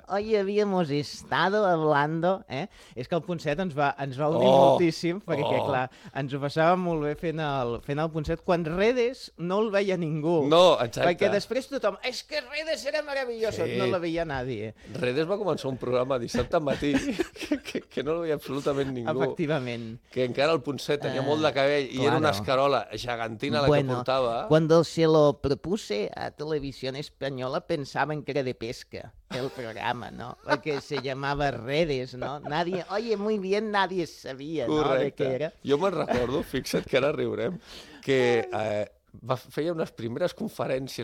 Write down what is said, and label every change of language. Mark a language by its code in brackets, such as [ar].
[es] Hoy habíamos estado hablando, ¿eh? [ca] És que el Ponset ens va odiar moltíssim, perquè, clar, ens ho passàvem molt bé fent el Ponset, quan Redes no el veia ningú. No, exacte. Perquè després tothom, és que Redes era meravellós, sí. No la veia nadie. Redes va començar un programa dissabte matí, que no el veia absolutament ningú. Efectivament. Que encara el Ponset tenia molt de cabell, claro. I era una escarola gegantina la bueno, que portava. [es] Cuando se lo propuse a Televisión Española pensaban que era de pesca el programa, ¿no? Porque se llamaba Redes, ¿no? Nadie, oye, muy bien, nadie sabía, [ca] correcte. [es] ¿No? De qué era. [ca] Jo me'n recordo, fixa't que ara riurem, que feia unes primeres conferències.